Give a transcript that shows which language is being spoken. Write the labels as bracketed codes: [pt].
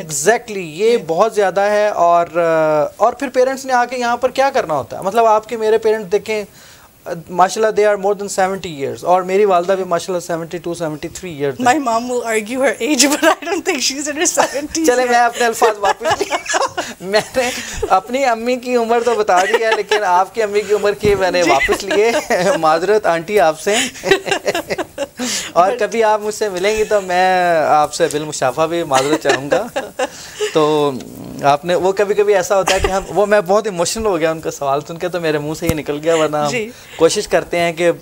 [hi] Exactly, ये बहुत ज़्यादा है। और फिर पेरेंट्स ने आके यहाँ पर क्या करना होता है? मतलब आपके मेरे पेरेंट्स देखें, माशाल्लाह [en] they are more than 70 years, [hi] और मेरी वालदा भी माशाल्लाह 72, 73 years. [en] My mom will argue her age, but I don't think she's in her 70s. [hi] चले मैं अपने अल्फाज वापस लिए। मैंने अपनी अम्मी की उम्र तो बता दी है, लेकिन आपकी अम्मी की उम्र की मैंने वापस लिए। माजरत आंटी आपसे। और कभी आप मुझसे मिलेंगी तो मैं आपसे बिलमुशाफा भी माजरत चाहूँगा। तो आपने वो कभी कभी ऐसा होता है कि मैं बहुत इमोशनल हो गया उनका सवाल सुन के, तो मेरे मुंह से ही निकल गया, वरना कोशिश करते हैं कि